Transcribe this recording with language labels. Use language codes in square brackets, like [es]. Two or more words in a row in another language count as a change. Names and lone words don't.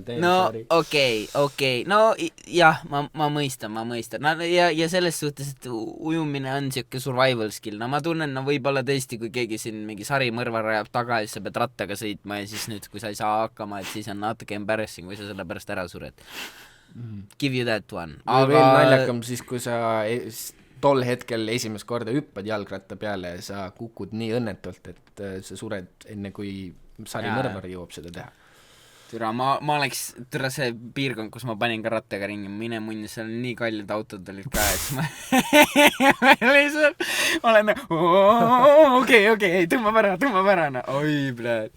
[et] no okei, no jah, ma mõistan, no ja selles suhtes, et ujumine on siuke [en] survival skill, [et] no ma tunnen, no võib-olla tõesti, kui keegi siin mingi sarimõrvar ajab taga ja siis sa pead rattaga sõitma ja siis nüüd, kui sa ei saa hakkama, et siis on natuke embarrassing või sa selle pärast ära sured. [en] Give you that one. [et] Aga veel naljakam siis, kui sa tol hetkel esimest korda hüppad jalgratta peale ja sa kukud nii õnnetult, et sa sured enne, kui sarimõrvar jõuab seda teha. Türa, ma oleks, see piirkond, kus ma panin ka rattaga ringi, mine munni, seal on nii kallid autod olid ka, et ma lihtsalt olen okei, tõmbab ära, no oi, pljääd.